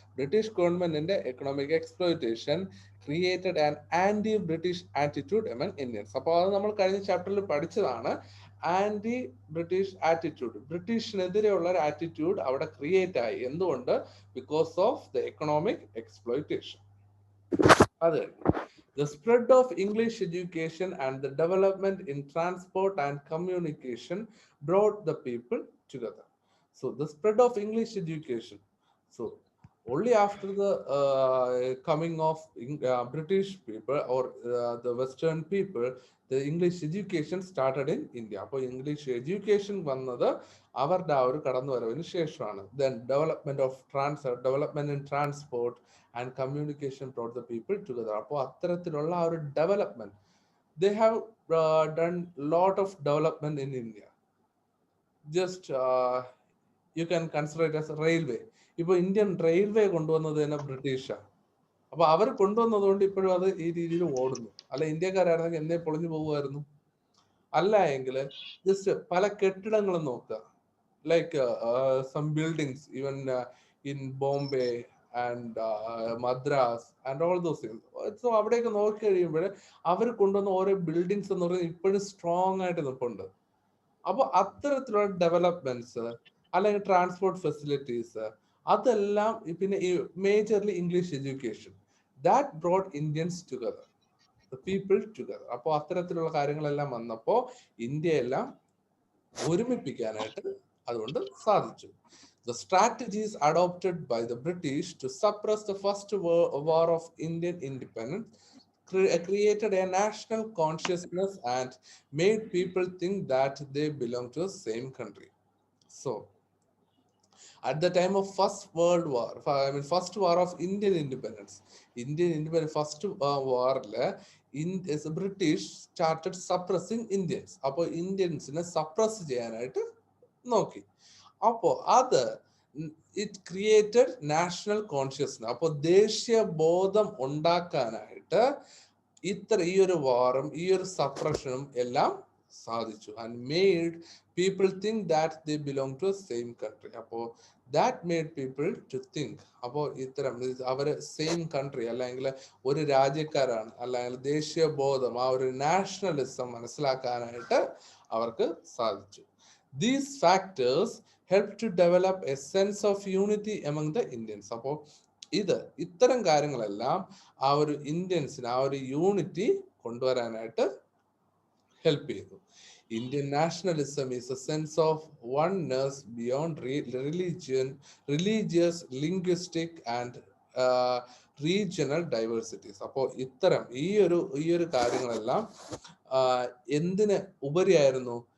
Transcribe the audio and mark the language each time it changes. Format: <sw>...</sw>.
<en>British ഗവൺമെന്റിന്റെ economic exploitation created an anti British attitude among Indians.</en> <ml>അപ്പോൾ അത് നമ്മൾ കഴിഞ്ഞ ചാപ്റ്ററിൽ പഠിച്ചതാണ്. ആന്റി ബ്രിട്ടീഷ് ആറ്റിറ്റ്യൂഡ്, ബ്രിട്ടീഷിനെതിരെയുള്ള ഒരു ആറ്റിറ്റ്യൂഡ് അവിടെ ക്രിയേറ്റ് ആയി. എന്തുകൊണ്ട്?</ml> <en>Because of the economic exploitation. അത് the spread of English education and the development in transport and communication brought the people together. So the spread of English education. So only after the coming of British people or the Western people, the English education started in India.</en> <ml>അപ്പോൾ English education വന്നത് അവരുടെ ആ ഒരു കടന്നുവരവിന് ശേഷമാണ്.</ml> <en>Then development in transport and communication brought the people together.</en> <ml>അപ്പോൾ അത്തരത്തിലുള്ള ആ ഒരു</ml> <en>Development, they have done lot of development in India. Just you can consider it as railway.</en> <ml>ഇപ്പൊ ഇന്ത്യൻ റെയിൽവേ കൊണ്ടുവന്നത് തന്നെ ബ്രിട്ടീഷാണ്. അപ്പൊ അവർ കൊണ്ടുവന്നത് കൊണ്ട് ഇപ്പോഴും അത് ഈ രീതിയിൽ ഓടുന്നു. അല്ല, ഇന്ത്യക്കാരായിരുന്നെങ്കിൽ എന്നെ പൊളിഞ്ഞു പോകുമായിരുന്നു. അല്ല എങ്കിൽ ജസ്റ്റ് പല കെട്ടിടങ്ങളും നോക്കുക,</ml> <en>Like some buildings even in Bombay and Madras and all those things.</en> <ml>So അവിടെയൊക്കെ നോക്കി കഴിയുമ്പോൾ അവർ കൊണ്ടുവന്ന ഓരോ ബിൽഡിങ്സ് എന്ന് പറയുന്നത് ഇപ്പോഴും സ്ട്രോങ് ആയിട്ട് നിൽപ്പുണ്ട്. അപ്പൊ അത്തരത്തിലുള്ള ഡെവലപ്മെന്റ്സ് അല്ലെങ്കിൽ ട്രാൻസ്പോർട്ട് ഫെസിലിറ്റീസ്, അതെല്ലാം പിന്നെ ഈ majorly English education,</ml> <en>That brought Indians together, the people together.</en> <ml>അപ്പോൾ അത്തരത്തിലുള്ള കാര്യങ്ങളെല്ലാം വന്നപ്പോൾ ഇന്ത്യയെല്ലാം ഒരുമിപ്പിക്കാനായിട്ട് അതുകൊണ്ട് സാധിച്ചു.</ml> <en>The strategies adopted by the British to suppress the first war of Indian independence created a national consciousness and made people think that they belong to the same country. So at the time of first war of Indian independence, first war the British started suppressing Indians.</en> <ml>അപ്പോൾ ഇന്ത്യൻസിനെ suppress ചെയ്യാനായിട്ട് നോക്കി.</ml> <en>അപ്പോൾ അത് it created national consciousness.</en> <ml>അപ്പോൾ ദേശീയ ബോധം ഉണ്ടാക്കാനായിട്ട് ഈ ഒരു വാറും ഈ ഒരു സപ്രഷനും എല്ലാം സാധിച്ചു.</ml> <en>And made people think that they belong to same country.</en> <ml>അപ്പോൾ</ml> <en>that made people to think,</en> <ml>അപ്പോൾ ഇത്തരം അവർ സെയിം കൺട്രി അല്ലെങ്കിൽ ഒരു രാജ്യക്കാരാണ്, അല്ലെങ്കിൽ ദേശീയ ബോധം, ആ ഒരു നാഷണലിസം മനസ്സിലാക്കാനായിട്ട് അവർക്ക് സാധിച്ചു.</ml> <en>These factors help to develop a sense of unity among the Indians.</en> <ml>അപ്പോൾ ഇത്തരം കാര്യങ്ങളെല്ലാം ആ ഒരു ഇന്ത്യൻസിന് ആ ഒരു യൂണിറ്റി കൊണ്ടുവരാനായിട്ട് ഹെൽപ്പ് ചെയ്തു.</ml> <en>Indian nationalism is a sense of oneness beyond religious, linguistic and regional diversities.</en> <ml>അപ്പോൾ ഇത്തരം ഈ ഒരു കാര്യങ്ങളെല്ലാം എന്തിന് ഉപരിയായിരുന്നു?</ml>